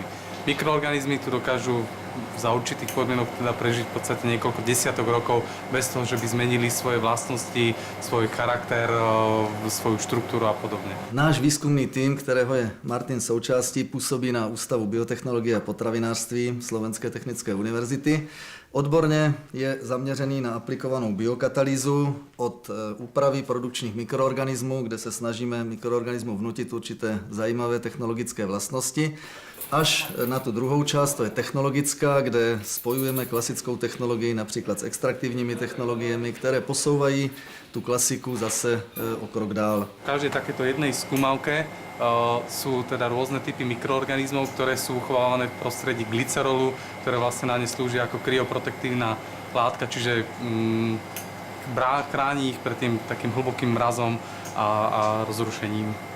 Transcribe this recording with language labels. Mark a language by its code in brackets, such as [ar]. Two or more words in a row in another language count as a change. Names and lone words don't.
[sk] Mikroorganizmy tu dokážu za určitých podmienok teda prežiť v podstate niekoľko desiatok rokov bez toho, že by zmenili svoje vlastnosti, svoj charakter, svoju štruktúru a podobne. Náš výskumný tím, ktorého je Martin součástí, pôsobí na Ústavu biotechnológie a potravinárství Slovenskej technickej univerzity. [cs] Odborne je zaměřený na aplikovanou biokatalýzu od úpravy produkčních mikroorganismů, kde se snažíme mikroorganismu vnutit určité zajímavé technologické vlastnosti, až na tu druhou část, to je technologická, kde spojujeme klasickou technologii například s extraktivními technologiemi, které posouvají tu klasiku zase o krok dál. [sk] V každej takéto jednej skúmavke sú teda rôzne typy mikroorganizmov, ktoré sú uchovávané v prostredí glycerolu, ktoré vlastne na ne slúži ako kryoprotektívna látka, čiže chráni ich pred tým takým hlbokým mrazom a rozrušením.